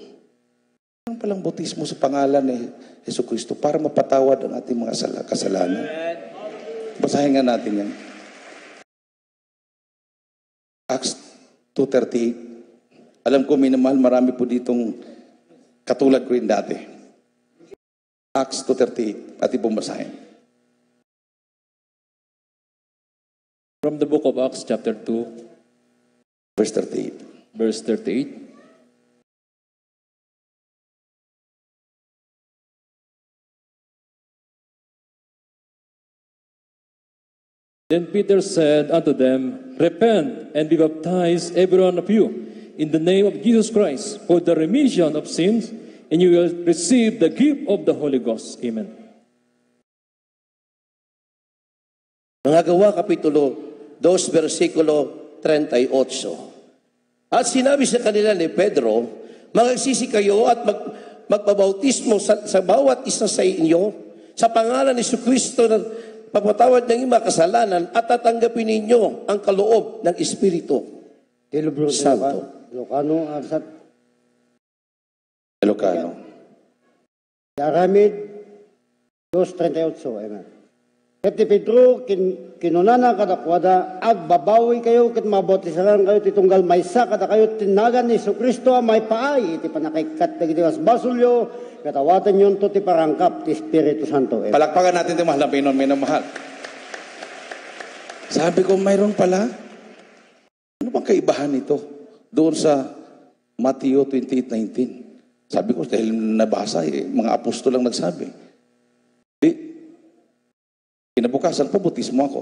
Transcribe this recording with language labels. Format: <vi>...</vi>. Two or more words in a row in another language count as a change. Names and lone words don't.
<tl>Mayroon palang bautismo sa pangalan ni Jesucristo para mapatawad ang ating mga kasalanan. Basahin nga natin yan. Acts 2:38. Alam ko, minamahal, marami po ditong katulad ko rin dati. Acts 2:38. Ating pong basahin.</tl> <en>From the book of Acts chapter 2, Verse 38. verse 38. Then Peter said unto them, Repent and be baptized, every one of you, in the name of Jesus Christ, for the remission of sins, and you will receive the gift of the Holy Ghost. Amen.</en> <tl>Mga Gawa, Kapitulo 2, versikulo 38. At sinabi sa kanila ni Pedro, Magsisi kayo at magpabautismo sa bawat isa sa inyo sa pangalan ni Jesucristo na pagpatawad ng mga kasalanan at tatanggapin ninyo ang kaloob ng Espiritu Santo. Ilocano, Arsat. Ilocano.</tl> <ilo>Aramid 2:38. Amen. Kati Pedro, kinunana kadakwada, agbabawi kayo, kit mabautisaran kayo, titunggal maysa kada kayo, tinagan ni Jesucristo, may paay, iti panakikat na gitiwas basulyo, katawatan yun to, ti parangkap, ti Espiritu Santo. Amen.</ilo> <tl>Palakpakan natin ito, Mahal na Pino, minamahal. Sabi ko, mayroon pala. Ano bang kaibahan nito? Doon sa Matthew 28:19. Sabi ko, dahil nabasa, mga apostol lang nagsabi. Kinabukasan po, bautismo ako.</tl>